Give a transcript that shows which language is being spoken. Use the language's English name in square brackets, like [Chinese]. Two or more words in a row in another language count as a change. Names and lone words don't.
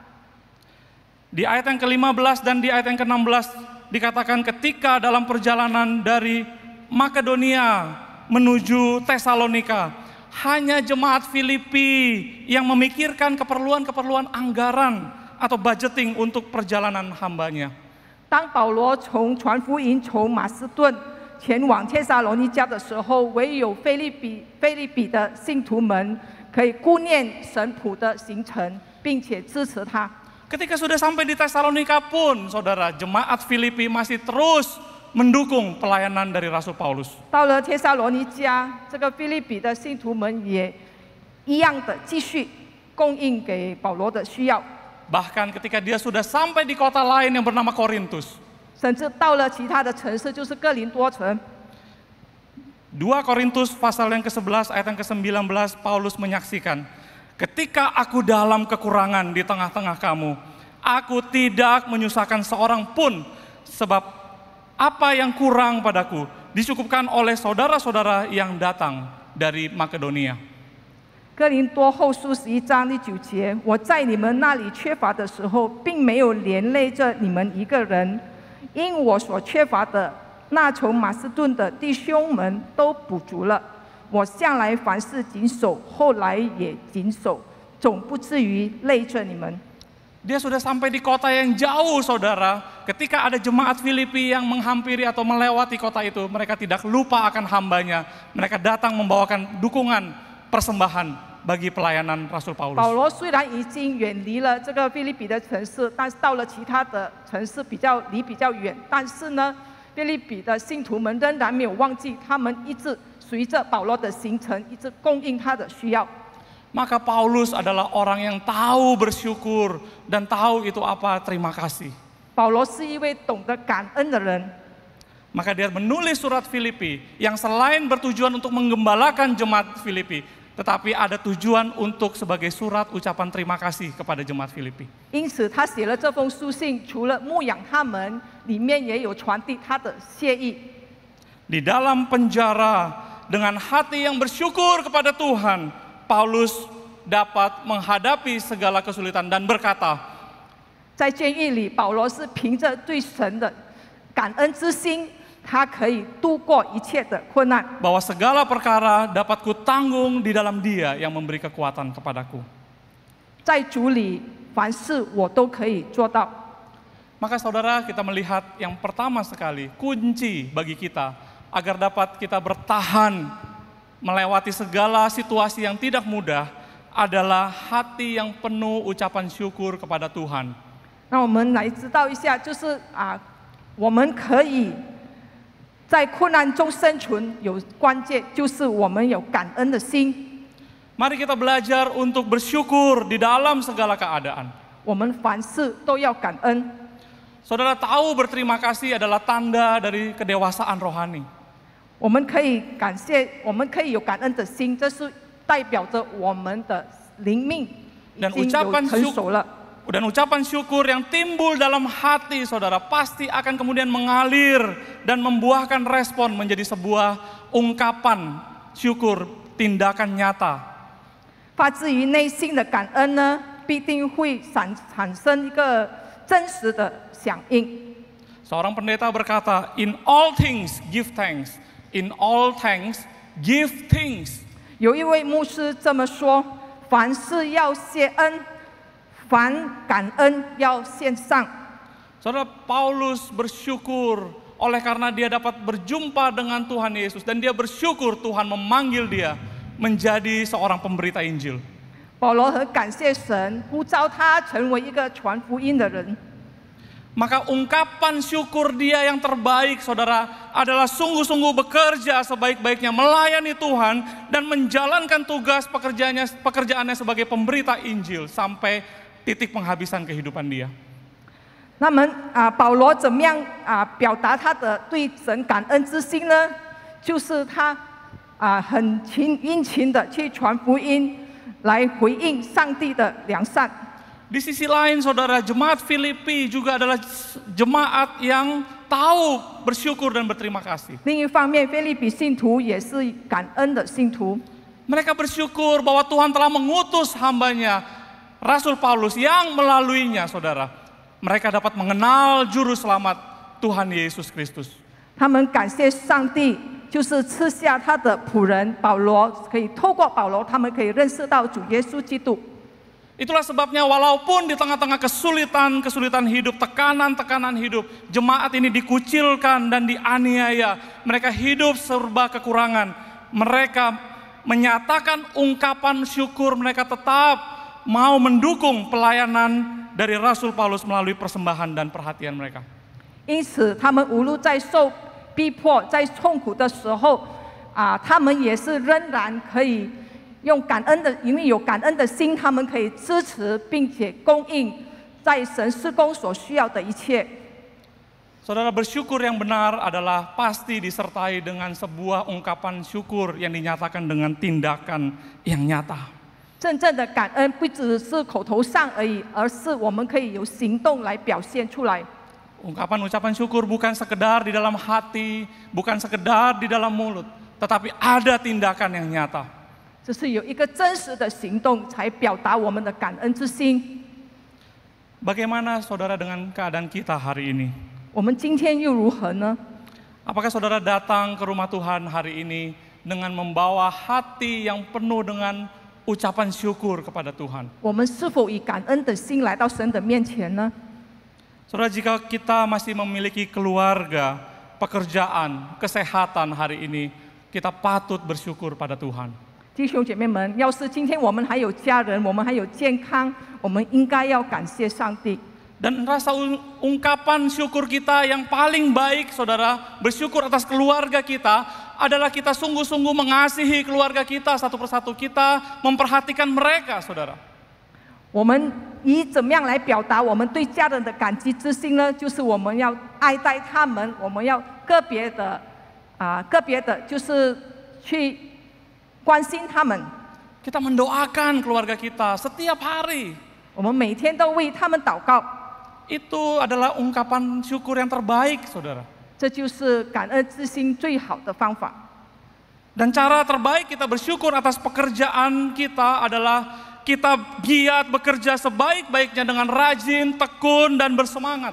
[Indonesian] Di ayat yang ke-15 dan di ayat yang ke-16 dikatakan ketika dalam perjalanan dari Makedonia menuju Tesalonika, hanya jemaat Filipi yang memikirkan keperluan-keperluan anggaran atau budgeting untuk perjalanan hambanya. [Chinese] 当保罗从传福音从马斯顿前往帖撒罗尼迦的时候，唯有腓立比的信徒们可以顾念神仆的行程，并且支持他。 [Indonesian] Ketika sudah sampai di Tesalonika pun, saudara, jemaat Filipi masih terus mendukung pelayanan dari Rasul Paulus. [Chinese] 到了帖撒罗尼迦，这个腓立比的信徒们也一样的继续供应给保罗的需要， [Indonesian] Bahkan ketika dia sudah sampai di kota lain yang bernama Korintus. [Chinese] 甚至到了其他的城市，就是哥林多城。 [Indonesian] 2 Korintus pasal yang ke-11 ayat yang ke-19 Paulus menyaksikan, ketika aku dalam kekurangan di tengah-tengah kamu, aku tidak menyusahkan seorang pun, sebab apa yang kurang padaku dicukupkan oleh saudara-saudara yang datang dari Makedonia. [Chinese] 哥林多后书11章第9节，我在你们那里缺乏的时候，并没有连累着你们一个人，因我所缺乏的，那从马其顿的弟兄们都补足了。我向来凡事谨守，后来也谨守，总不至于累着你们。 [Indonesian] Dia sudah sampai di kota yang jauh, saudara. Ketika ada jemaat Filipi yang menghampiri atau melewati kota itu, mereka tidak lupa akan hambanya. Mereka datang membawakan dukungan, persembahan bagi pelayanan Rasul Paulus. [Chinese] 保罗虽然已经远离了这个腓立比的城市，但是到了其他的城市比较远，但是呢，腓立比的信徒们仍然没有忘记，他们一直随着保罗的行程，一直供应他的需要。 [Indonesian] Maka Paulus adalah orang yang tahu bersyukur dan tahu itu apa terima kasih. [Chinese] 保罗是一位懂得感恩的人， [Indonesian] Maka dia menulis surat Filipi yang selain bertujuan untuk menggembalakan jemaat Filipi, tetapi ada tujuan untuk sebagai surat ucapan terima kasih kepada jemaat Filipi. [Chinese] 因此他写了这封书信，除了牧养他们，里面也有传递他的谢意。 [Indonesian] Di dalam penjara dengan hati yang bersyukur kepada Tuhan, Paulus dapat menghadapi segala kesulitan dan berkata, [Chinese] 在监狱里，保罗是凭着对神的感恩之心，他可以度过一切的困难。 [Indonesian] bahwa segala perkara dapat kutanggung di dalam Dia yang memberi kekuatan kepadaku. [Chinese] 在主里，凡事我都可以做到。 [Indonesian] Maka saudara, kita melihat yang pertama sekali, kunci bagi kita agar dapat kita bertahan melewati segala situasi yang tidak mudah adalah hati yang penuh ucapan syukur kepada Tuhan. [Chinese] 那我们来知道一下，就是我们可以在困难中生存，有关键就是我们有感恩的心。 [Indonesian] Mari kita belajar untuk bersyukur di dalam segala keadaan. [Chinese] 我们凡事都要感恩。 [Indonesian] Saudara tahu berterima kasih adalah tanda dari kedewasaan rohani. [Chinese] 我们可以感谢，我们可以有感恩的心，这是代表着我们的灵命已经有成熟了。 [Indonesian] Dan ucapan syukur yang timbul dalam hati saudara pasti akan kemudian mengalir dan membuahkan respon menjadi sebuah ungkapan syukur, tindakan nyata. [Chinese] 发自于内心的感恩呢，必定会产生一个真实的响应。 [Indonesian] Seorang pendeta berkata, [English] in all things give thanks, in all thanks give thanks. [Chinese] 有一位牧师这么说：凡事要谢恩，凡感恩要献上。 [Indonesian] Saudara, Paulus bersyukur oleh karena dia dapat berjumpa dengan Tuhan Yesus dan dia bersyukur Tuhan memanggil dia menjadi seorang pemberita Injil. [Chinese] 保罗很感谢神呼召他成为一个传福音的人。 [Indonesian] Maka ungkapan syukur dia yang terbaik, saudara, adalah sungguh-sungguh bekerja sebaik-baiknya melayani Tuhan dan menjalankan tugas pekerjaannya sebagai pemberita Injil sampai titik penghabisan kehidupan dia. [Chinese] 那么保罗怎么样表达他的对神感恩之心呢？就是他很殷勤的去传福音，来回应上帝的良善。 [Indonesian] Di sisi lain, saudara, jemaat Filipi juga adalah jemaat yang tahu bersyukur dan berterima kasih. [Chinese] 另一方面，腓立比信徒也是感恩的信徒。 [Indonesian] Mereka bersyukur bahwa Tuhan telah mengutus hambanya, Rasul Paulus, yang melaluinya, saudara, mereka dapat mengenal juru selamat Tuhan Yesus Kristus. [Chinese] 他们感谢上帝，就是赐下他的仆人保罗，可以透过保罗，他们可以认识到主耶稣基督。 [Indonesian] Itulah sebabnya walaupun di tengah-tengah kesulitan hidup, tekanan hidup, jemaat ini dikucilkan dan dianiaya. Mereka hidup serba kekurangan. Mereka menyatakan ungkapan syukur, mereka tetap mau mendukung pelayanan dari Rasul Paulus melalui persembahan dan perhatian mereka. [Chinese] 因此，他们无论在受逼迫、在痛苦的时候，他们也是仍然可以。用感恩的，因为有感恩的心，他们可以支持并且供应在神事工所需要的一切。 [Indonesian] Saudara, bersyukur yang benar adalah pasti disertai dengan sebuah ungkapan syukur yang dinyatakan dengan tindakan yang nyata. [Chinese] 真正的感恩不只是口头上而已，而是我们可以有行动来表现出来。 [Indonesian] Ucapan syukur bukan sekedar di dalam hati, bukan sekedar di dalam mulut, tetapi ada tindakan yang nyata. [Chinese] 只是有一个真实的行动，才表达我们的感恩之心。 [Indonesian] Bagaimana saudara dengan keadaan kita hari ini? [Chinese] 我们今天又如何呢？ [Indonesian] Apakah saudara datang ke rumah Tuhan hari ini dengan membawa hati yang penuh dengan ucapan syukur kepada Tuhan? [Chinese] 我们是否以感恩的心来到神的面前呢？ [Indonesian] Saudara, jika kita masih memiliki keluarga, pekerjaan, kesehatan hari ini, kita patut bersyukur pada Tuhan. [Chinese] 弟兄姐妹们，要是今天我们还有家人，我们还有健康，我们应该要感谢上帝。 [Indonesian] Dan rasa ungkapan syukur kita yang paling baik, saudara, bersyukur atas keluarga kita, adalah kita sungguh-sungguh mengasihi keluarga kita satu persatu, kita memperhatikan mereka, saudara. [Chinese] 我们以怎么样来表达我们对家人的感激之心呢？就是我们要爱戴他们，我们要个别的，就是去 关心他们， [Indonesian] Kita mendoakan keluarga kita setiap hari. [Chinese] 我们每天都为他们祷告， [Indonesian] Itu adalah ungkapan syukur yang terbaik, saudara. [Chinese] 这就是感恩之心最好的方法。 [Indonesian] Dan cara terbaik kita bersyukur atas pekerjaan kita adalah kita giat bekerja sebaik-baiknya dengan rajin, tekun, dan bersemangat.